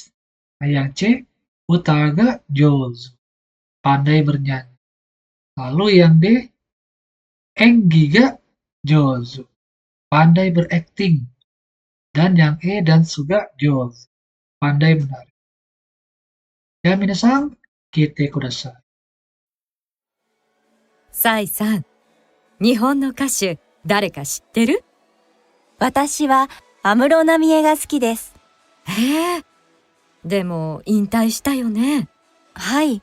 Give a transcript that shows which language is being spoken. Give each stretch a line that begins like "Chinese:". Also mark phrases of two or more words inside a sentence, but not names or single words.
Indonesian: Nah, yang C
Japanese: 歌が上手.
Indonesian: Pandai bernyanyi. Lalu yang D
Japanese: 演技が上手.
Indonesian: Pandai berakting. Dan yang E
Japanese: ダンスが上手.
Indonesian: Pandai menari. Ya,
Japanese: 皆さん、聞いてください. サイさん、日本の歌手、誰か知ってる？私は安室奈美恵が好きです。へえ。でも引退したよね。はい。